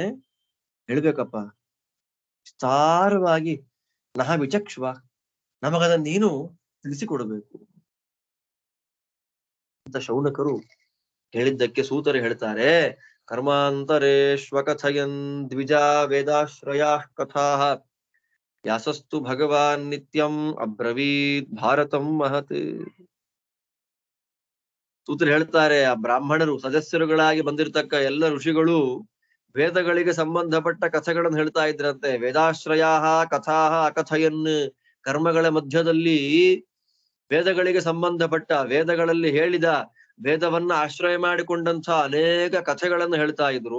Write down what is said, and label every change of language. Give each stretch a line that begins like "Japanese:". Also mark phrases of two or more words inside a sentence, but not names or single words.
Kannada: ಹೇಳ್ಬೇಕಪ್ಪ, ವಿಸ್ತಾರವಾಗಿ
Sanskrit: ನಹ ವಿಚಕ್ಷ್ವ,
Kannada: ನಮಗದನ್ನ ನೀನು ತಿಳಿಸಿಕೊಡಬೇಕು ಅಂತ ಶೌನಕರು ಹೇಳಿದ್ದಕ್ಕೆ ಸೂತರು ಹೇಳ್ತಾರೆ,
Sanskrit: ಕರ್ಮಾಂತರೇಶ್ವ ಕಥಯನ್ ದ್ವಿಜಾ ವೇದಾಶ್ರಯಾ ಕಥಾ ವ್ಯಾಸಸ್ತು ಭಗವಾನ್ ನಿತ್ಯಂ ಅಬ್ರವೀತ್ ಭಾರತಂ ಮಹತ್.
Kannada: ಸೂತರು ಹೇಳ್ತಾರೆ, ಆ ಬ್ರಾಹ್ಮಣರು ಸದಸ್ಯರುಗಳಾಗಿ ಬಂದಿರತಕ್ಕ ಎಲ್ಲ ಋಷಿಗಳು ವೇದಗಳಿಗೆ ಸಂಬಂಧಪಟ್ಟ ಕಥೆಗಳನ್ನು ಹೇಳ್ತಾ ಇದ್ರಂತೆ.
Sanskrit: ವೇದಾಶ್ರಯಾ ಕಥಾ ಅಕಥಯನ್,
Kannada: ಕರ್ಮಗಳ ಮಧ್ಯದಲ್ಲಿ ವೇದಗಳಿಗೆ ಸಂಬಂಧಪಟ್ಟ, ವೇದಗಳಲ್ಲಿ ಹೇಳಿದ, ವೇದವನ್ನ ಆಶ್ರಯ ಮಾಡಿಕೊಂಡಂತ ಅನೇಕ ಕಥೆಗಳನ್ನು ಹೇಳ್ತಾ ಇದ್ರು.